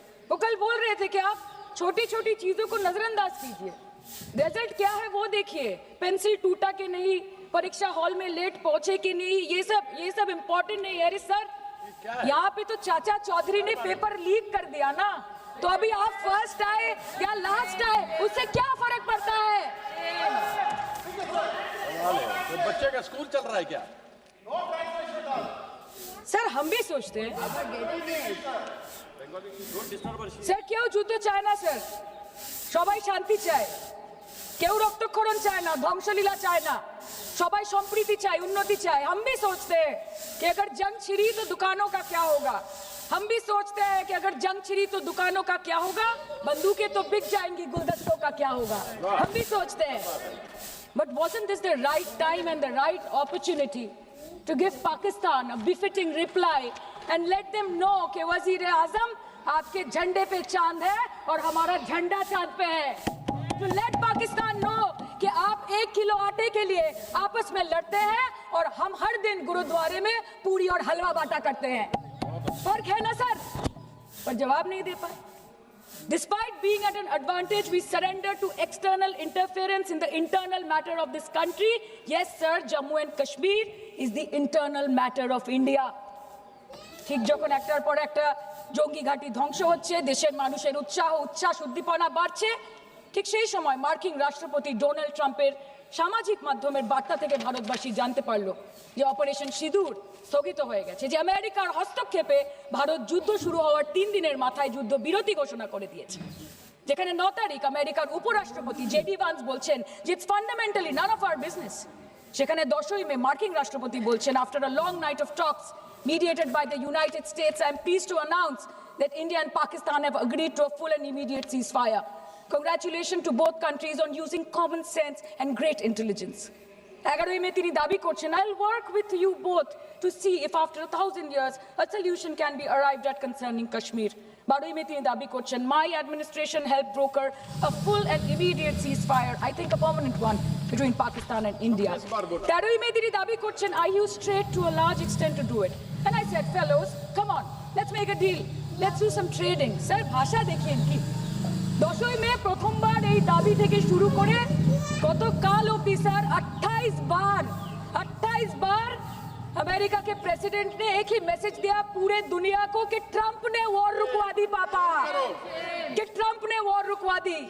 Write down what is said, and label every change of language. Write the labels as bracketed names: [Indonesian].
[Hindi] वो कल बोल रहे थे कि आप छोटी छोटी चीजों को नजरअंदाज कीजिए, रिजल्ट क्या है वो देखिए, पेंसिल टूटा कि नहीं, परीक्षा हॉल में लेट पहुंचे कि नहीं, ये सब इम्पोर्टेंट नहीं है। अरे सर यहाँ पे तो चाचा चौधरी ने पेपर लीक कर दिया ना, तो अभी आप फर्स्ट आए या लास्ट आए उससे क्या फर्क पड़ता है? तो बच्चे का स्कूल चल रहा है क्या? सर हम भी सोचते हैं [Bangla] স্যার কেউ যুদ্ধ চায় না স্যার, সবাই শান্তি চায়, কেউ রক্তক্ষরণ চায় না, ধ্বংসলীলা চায় না, সবাই সম্প্রীতি চায়, উন্নতি চায়। [Hindi] हम भी सोचते हैं कि अगर जंग छिड़ी तो दुकानों का क्या होगा, हम भी सोचते हैं कि अगर जंग छिड़ी तो दुकानों का क्या होगा, बंदूकें तो बिक जाएंगी, गुलदस्तों का क्या होगा, हम भी सोचते हैं। [English] But wasn't this the right time and the right opportunity to give Pakistan a befitting reply and let them know [Hindi] कि वजीर आजम आपके झंडे पे चांद है और हमारा झंडा चांद पे है। [English] To let Pakistan know [Hindi] कि आप 1 किलो आटे के लिए आपस में लड़ते हैं और हम हर दिन गुरुद्वारे में पूरी और हलवा बांटा करते हैं। फर्क है ना सर? पर जवाब नहीं दे पाए। [English] Despite being at an advantage, we surrender to external interference in the internal matter of this country. Yes, sir, Jammu and Kashmir is the internal matter of India. [Bangla] ঠিক যখন একটার পর একটা জঙ্গি ঘাঁটি ধ্বংস হচ্ছে, দেশের মানুষের উচ্ছ্বাস উদ্দীপনা বাড়ছে, ঠিক সেই সময় মার্কিন রাষ্ট্রপতি ডোনাল্ড ট্রাম্পের সামাজিক মাধ্যমের বার্তা থেকে ভারতবাসী জানতে পারলো যে অপারেশন সিঁদুর স্থগিত হয়ে গেছে, যে আমেরিকার হস্তক্ষেপে ভারত যুদ্ধ শুরু হওয়ার 3 দিনের মাথায় যুদ্ধ বিরতি ঘোষণা করে দিয়েছে। যেখানে 9 তারিখ আমেরিকার উপরাষ্ট্রপতি জেডি ভান্স বলছেন যে [English] It's fundamentally none of our business. [Bangla] সেখানে 10ই মে মার্কিন রাষ্ট্রপতি বলছেন [English] After a long night of talks mediated by the United States, I am pleased to announce that India and Pakistan have agreed to a full and immediate ceasefire. Congratulations to both countries on using common sense and great intelligence. [Bangla] 11ই মে তিনি দাবি করছেন [English] I'll work with you both to see if after 1000 years a solution can be arrived at concerning Kashmir. [Bangla] 12ই মে তিনি দাবি করছেন [English] my administration helped broker a full and immediate ceasefire, I think a permanent one, between Pakistan and India. [Bangla] 13ই মে তিনি দাবি করছেন [English] I used trade to a large extent to do it. And I said, fellows, come on, let's make a deal. Let's do some trading. Sir, [Bangla] ভাষা দেখেন কি? 10ই মে প্রথমবার এই দাবি থেকে শুরু করে গতকাল অবধি স্যার [Hindi] 28 बार अमेरिका के प्रेसिडेंट ने एक ही मैसेज दिया पूरे दुनिया को कि ट्रंप ने वॉर रुकवा दी पापा, कि ट्रंप ने वॉर रुकवा दी।